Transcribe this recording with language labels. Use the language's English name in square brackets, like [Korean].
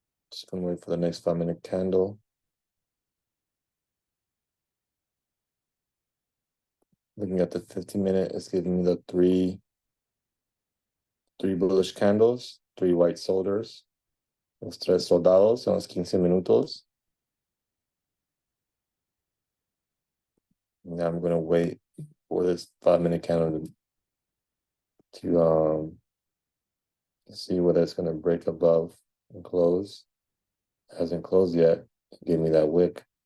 [English] Just gonna wait for the next 5-minute candle. Looking at the 15-minute, it's giving me the three bullish candles, 3 white soldiers. [Spanish] Los tres soldados en los 15 minutos. [English] Now I'm gonna wait for this 5-minute candle to see whether it's gonna break above and close. It hasn't closed yet. It gave me that wick.